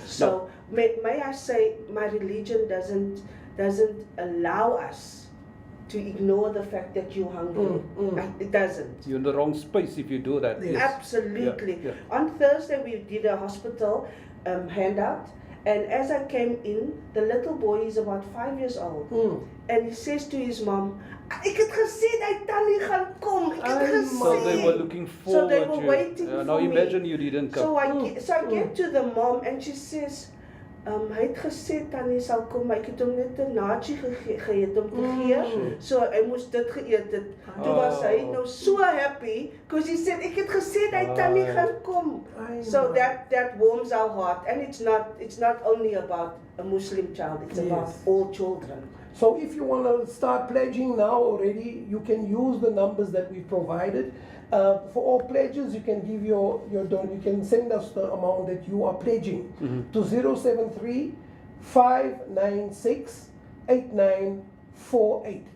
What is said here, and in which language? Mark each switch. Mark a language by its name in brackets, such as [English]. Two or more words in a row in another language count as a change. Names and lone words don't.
[English] So may I say my religion doesn't allow us to ignore the fact that you're hungry. It doesn't. You're in the wrong space if you do that. Yes. Absolutely. Yeah, On Thursday, we did a hospital handout, and as I came in, the little boy is about 5 years old, and he says to his mom, [Afrikaans] "Ek het gesê dat Tannie gaan kom. Ek het Ai, gesê." [English] So they were looking So forward they were to waiting now for me. imagine you didn't come. So I get to the mom, and she says, [Afrikaans] hy het gesê Tannie sal kom, maar ek het hom net 'n naadjie gegee om te gee. So hy moes dit geëet het. Toe was hy nou so [English] happy because he said [Afrikaans] ek het gesê dat Tannie gaan kom. [English] I So know. that warms our heart, and it's not only about a Muslim child, it's about Yes. all children. So if you want to start pledging now already, you can use the numbers that we've provided. For all pledges, you can give you can send us the amount that you are pledging to 073 596 8948.